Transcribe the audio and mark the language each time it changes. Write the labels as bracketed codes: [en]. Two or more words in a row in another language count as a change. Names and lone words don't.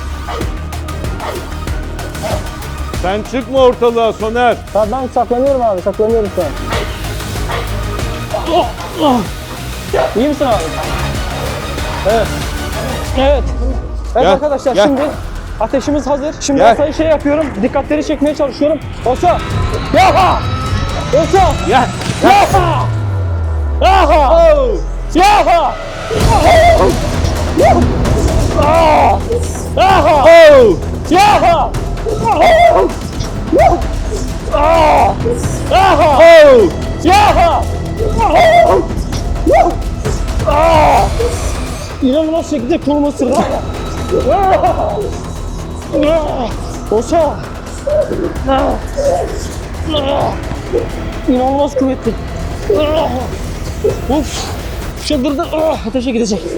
[tr] Sen çıkma ortalığa Soner. Tamam ben saklanıyorum abi. Saklanıyorum şu an. İyi misin abi? Evet. Evet. Evet Gel, arkadaşlar gel. şimdi ateşimiz hazır. Şimdi Gel. Osa'yı şey yapıyorum. Dikkatleri çekmeye çalışıyorum. Osa! Yaha! Osa! Gel. Yaha! Yaha! Yaha! Yaha! Oh! Yaha! Oh! Yaha! İnanılmaz şekilde kolumu ısırdı. Osa! İnanılmaz kuvvetli. Uf! Çıldırdı. Ateşe gidecek.